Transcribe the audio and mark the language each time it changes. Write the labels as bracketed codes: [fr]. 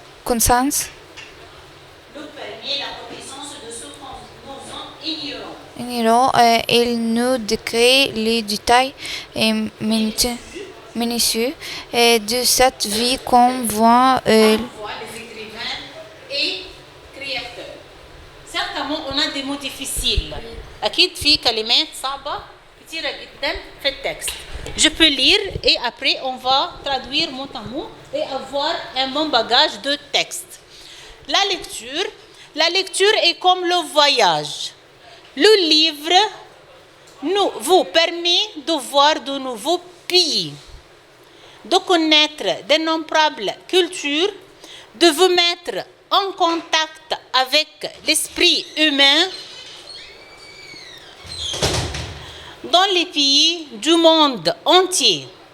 [fr] Nous permet la connaissance de ce que nous ignorons. Il nous décrit les détails minutieux de cette vie qu'on voit. Les écrivains et créateurs. Certainement, on a des mots difficiles. [ar] أكيد في كلمات صعبة كتيرة جدا في التكست. [fr] Je peux lire et après on va traduire mot à mot et avoir un bon bagage de texte. La lecture est comme le voyage. Le livre vous permet de voir de nouveaux pays, de connaître d'innombrables cultures, de vous mettre en contact avec l'esprit humain dans les pays du monde entier.